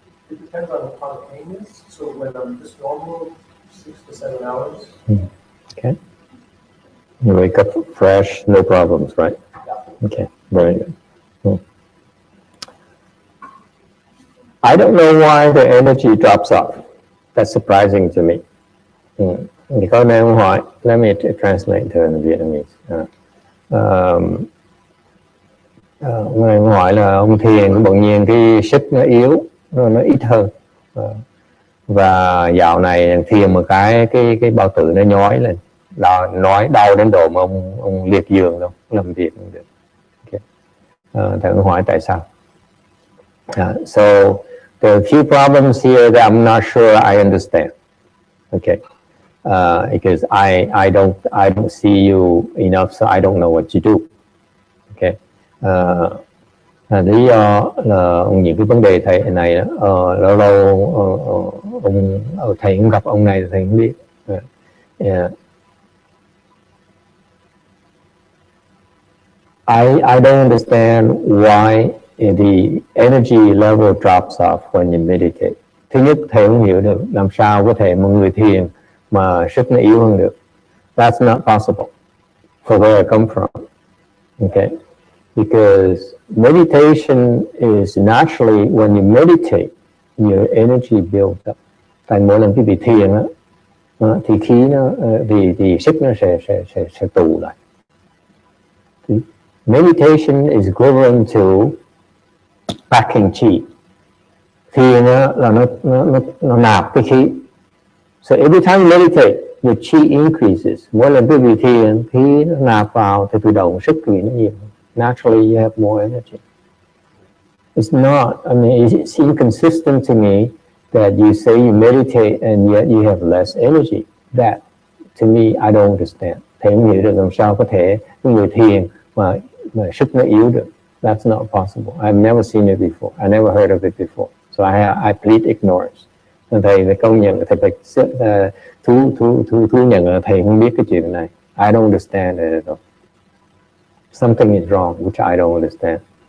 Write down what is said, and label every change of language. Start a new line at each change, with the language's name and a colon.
English: It depends on how the pain is. So when I'm just normal, 6 to 7 hours. Okay. You wake up fresh, no problems, right? Yeah. Okay, very good. I don't know why the energy drops off. That's surprising to me.
Vietnamese: Thì có nên ông hỏi,
English: let me translate to in Vietnamese.
Vietnamese: Người ông hỏi là ông thiền bỗng nhiên cái sức nó yếu, nó ít hơn. Và dạo này thiền một cái bao tử nó nhói lên, nói đau đến độ mà ông liệt giường đâu, làm việc không được. Okay. Thì ông hỏi tại sao.
English: So there are a few problems here that I'm not sure I understand. Okay, because I don't see you enough, so I don't know what you do.
Vietnamese: Okay, lý do là những cái vấn đề thầy này lâu lâu thầy cũng gặp ông này thầy cũng biết.
English: I don't understand why the energy level drops off when you meditate.
Vietnamese: Thứ nhất, thầy không hiểu được làm sao có thể một người thiền mà sức nó yếu hơn được.
English: That's not possible for where I come from. Okay, because meditation is naturally, when you meditate, your energy builds up.
Vietnamese: Tại mỗi lần quý vị thiền thì khí nó thì sức nó sẽ tụ lại.
English: Meditation is equivalent to packing chi.
Vietnamese: Thiền là nó nạp cái khí.
English: So every time you meditate, your chi increases.
Vietnamese: Mỗi lần quý vị thiền, khí nó nạp vào thì tự động sức quý nó nhiều.
English: Naturally, you have more energy. It's not, I mean, it's inconsistent to me that you say you meditate and yet you have less energy. That, to me, I don't understand.
Vietnamese: Thầy không hiểu được làm sao có thể người thiền mà sức nó yếu được.
English: That's not possible. I've never seen it before. I never heard of it before. So I plead ignorance.
Vietnamese: Thầy phải công nhận, thầy phải thú nhận là thầy không biết cái chuyện này.
English: I don't understand it at all. something is wrong, which I don't understand.